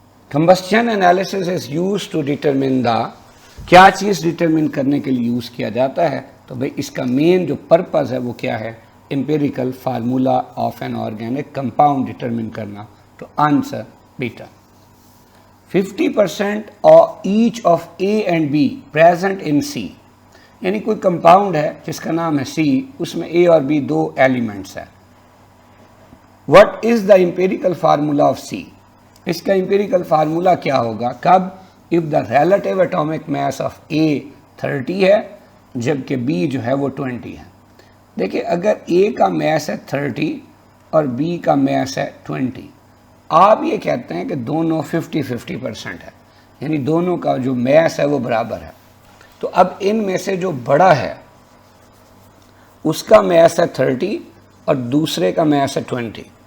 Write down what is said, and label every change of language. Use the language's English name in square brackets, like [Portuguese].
[English] combustion analysis is use to determine the, [Urdu] کیا چیز determine کرنے کے لیے یوز کیا جاتا ہے؟ تو بھئی اس کا مین جو پرپز ہے وہ کیا ہے؟ Empirical formula of N organic compound determine کرنا. تو answer beta. [English] 50% of each of A and B present in C، [Urdu] یعنی کوئی کمپاؤنڈ ہے جس کا نام ہے C، اس میں A اور B دو ایلیمنٹس ہیں. [English] What is the empirical formula of C؟ [Urdu] اس کا امپیریکل فارمولا کیا ہوگا؟ [English] کب؟ if the relative atomic mass of A [Urdu] 30 ہے جبکہ B جو ہے وہ 20 ہے. دیکھیں اگر A کا میس ہے 30 اور B کا میس ہے 20، آپ یہ کہتے ہیں کہ دونوں 50-50% ہے، یعنی دونوں کا جو میس ہے وہ برابر ہے. تو اب ان میں سے جو بڑا ہے اس کا میس ہے 30 اور دوسرے کا میس ہے 20.